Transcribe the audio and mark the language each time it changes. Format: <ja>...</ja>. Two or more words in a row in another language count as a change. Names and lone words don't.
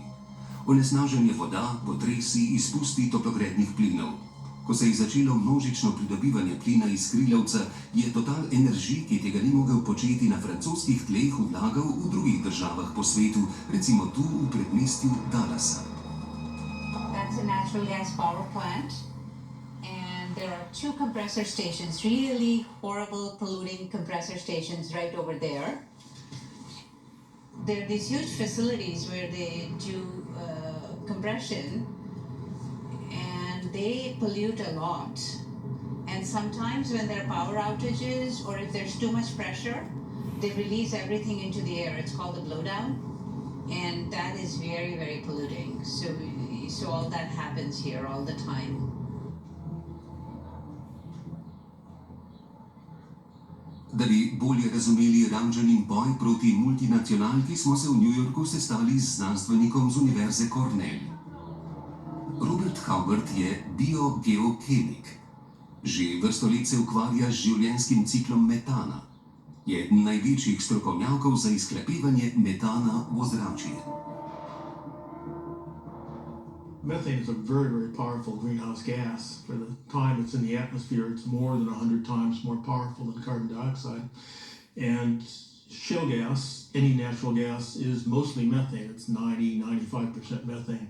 <sl>Onesnaženje voda, potresi, izpusti toplogrednih plinov. Ko se je začelo množično pridobivanje plina iz skrilavca, je Total ENERGIJE, ki tega ni mogel početi na francoskih tleh, vlagal v drugih državah po svetu, recimo tu v predmestju Dallasa.</sl> <en>That's a natural gas power plant. And there are 2 compressor stations, really horrible polluting compressor stations right over there. There are these huge facilities where they do compression, and they pollute a lot. And sometimes when there are power outages or if there's too much pressure, they release everything into the air. It's called the blowdown, and that is very, very polluting. So all that happens here all the time.</en> <sl>Da bi bolje razumeli Ranžanin boj proti multinacionalki, smo se v New Yorku sestali z znanstvenikom z Univerze Cornell. Robert Howard je biogeokemik. Že vrsto let se ukvarja z življenjskim ciklom metana. Je eden največjih strokovnjakov za izhlapevanje metana v ozračje.</sl> <en>Methane is a very, very powerful greenhouse gas. For the time it's in the atmosphere, it's more than 100 times more powerful than carbon dioxide. And shale gas, any natural gas, is mostly methane. It's 90–95% methane.</en>